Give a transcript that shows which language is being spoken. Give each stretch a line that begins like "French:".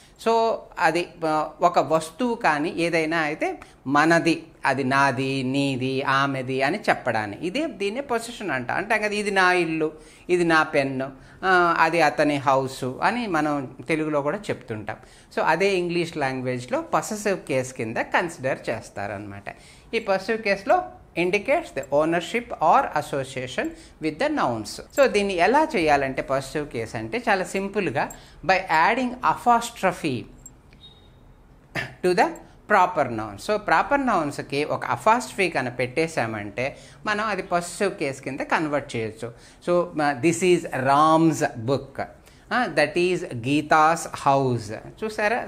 Telugu: So అది ఒక వస్తువు కానీ ఏదైనా అయితే మనది, అది నాది, నీది, ఆమెది అని చెప్పడాన్ని దీన్నే పొసెషన్ అంటే కదా, ఇది నా ఇల్లు, ఇది నా పెన్ను, అది అతని హౌసు అని మనం తెలుగులో కూడా చెప్తుంటాం. సో అదే ఇంగ్లీష్ లాంగ్వేజ్లో పొసెసివ్ కేస్ కింద కన్సిడర్ చేస్తారనమాట. ఈ పొసెసివ్ కేసులో
English: indicates the ownership or association with the nouns.
Telugu: So దీన్ని ఎలా చేయాలంటే పొసెసివ్ కేస్ అంటే చాలా సింపుల్గా,
English: By adding apostrophe to the proper nouns.
Telugu: So proper నౌన్స్కి ఒక అపాస్ట్రఫీ కనుక పెట్టేశామంటే మనం అది పొసెసివ్ కేస్ కింద కన్వర్ట్ చేయొచ్చు.
English: So this is Ram's book, that is Geeta's house.
Telugu: చూసారా?